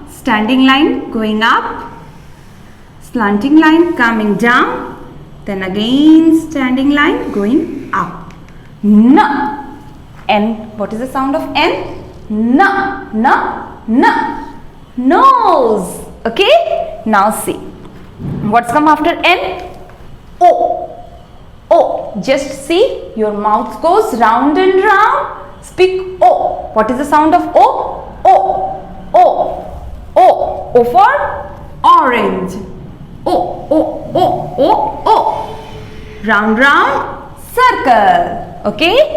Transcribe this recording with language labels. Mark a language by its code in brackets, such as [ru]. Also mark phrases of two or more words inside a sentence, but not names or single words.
[en] Standing line going up, slanting line coming down, then again standing line going up. N. N. What is the sound of N? N. N. N. Nose. Okay? Now see. What's come after N? O. O. Just see, your mouth goes round and round. Speak O. What is the sound of O? O. O. O. O for orange. O. O. O. O. O. Round, round, circle. Okay?